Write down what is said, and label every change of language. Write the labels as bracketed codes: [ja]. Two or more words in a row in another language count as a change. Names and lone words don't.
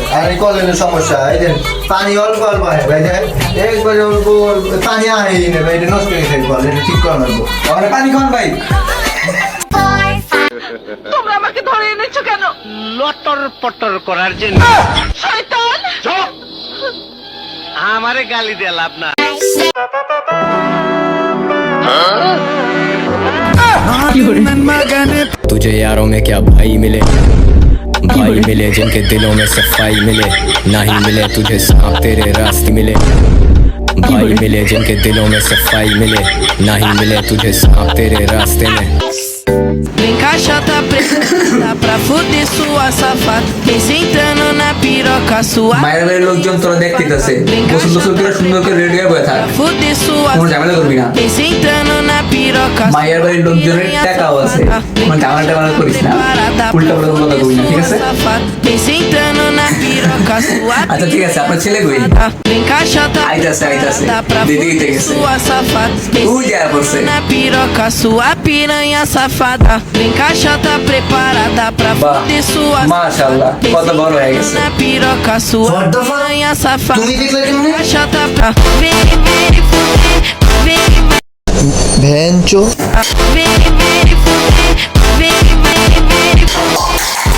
[bn] আর এই কলের সমস্যা, এই যে পানি অল্প অল্প হয় ভাই, একবারে অল্প পানি আয় না ভাই, এটা নষ্ট হয়ে গেছে কল, এটা ঠিক করে নেবো। পানি খান ভাই। তোমরা আমাকে ধরে এনেছো কেন? লটর পটর করার জন্য। শয়তান! চুপ! আমারে গালি দিয়ে লাভ না। [hi] तुझे यारों में क्या भाई मिले, भाई मिले जिनके दिलों में सफाई मिले, ना ही मिले तुझे सांप तेरे रास्ते मिले, भाई मिले जिनके दिलों में सफाई मिले, ना ही मिले तुझे सांप तेरे रास्ते में। [pt] Vem caixota preta, dá pra fuder sua safada. Vem sentando na piroca sua. [bn] বাইরে বাইরে লোকজন তোরা দেখতেছে, গোসল গোসল করে সুন্দর করে রেডি হয়ে বসে থাক, [pt] Fuder sua [bn] কোনো ঝামেলা করবি না। [pt] Vem sentando na piroca sua. [bn] মায়ের বাড়ির লোকজনের টাকাও আছে, মানে ঝামেলা টামেলা করিস না, উল্টা পাল্টা কথা কবি না, ঠিক আছে? [pt] Vem sentando na piroca sua. [bn] আচ্ছা ঠিক আছে, আপনার ছেলে কই? [pt] Vem caixota [bn] আইতাছে আইতাছে, [pt] dá pra [bn] দিদি দিতে [pt] fuder [bn] গেছে, [pt] sua safada. Vem ui já você. na piroca sua piranha safada. Vem caixota preparada pra [bn] বাহ, [pt] fuder sua [bn] মাশাআল্লাহ, কত বড় হয়ে গেছে। [pt] na piroca sua [en] What the fuck? [pt] piranha safada. [bn] তুমি দেখলে কেমনে? [pt] Caixota pra vem fuder, vem [bn] ভ্যানচো [pt] vem fuder, vem fuder.